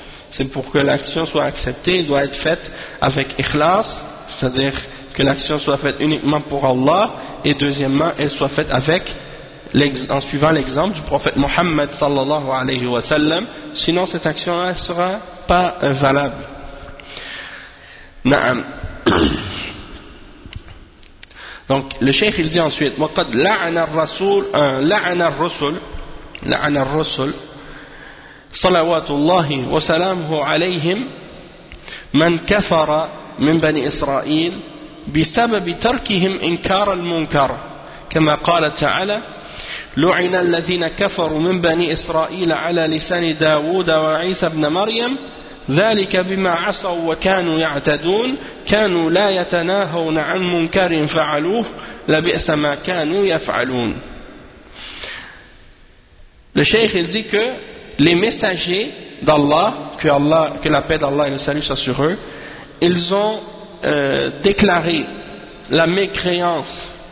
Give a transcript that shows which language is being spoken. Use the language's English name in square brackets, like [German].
[French] C'est pour que l'action soit acceptée, elle doit être faite avec ikhlas, c'est-à-dire que l'action soit faite uniquement pour Allah, et deuxièmement, elle soit faite avec, en suivant l'exemple du prophète Mohammed sallallahu alayhi wa sallam, sinon cette action ne sera pas valable. [Arabic] Na'am. [French] Donc le cheikh il dit ensuite, [Arabic] وَقَدْ لَعَنَ الرَّسُولُ لَعَنَ الرَّسُولُ لعن الرسل صلوات الله وسلامه عليهم من كفر من بني إسرائيل بسبب تركهم إنكار المنكر كما قال تعالى لعن الذين كفروا من بني إسرائيل على لسان داود وعيسى بن مريم ذلك بما عصوا وكانوا يعتدون كانوا لا يتناهون عن منكر فعلوه لبئس ما كانوا يفعلون. [French] Le cheikh il dit que les messagers d'Allah, que la paix d'Allah et le salut soient sur eux, ils ont déclaré la mécréance.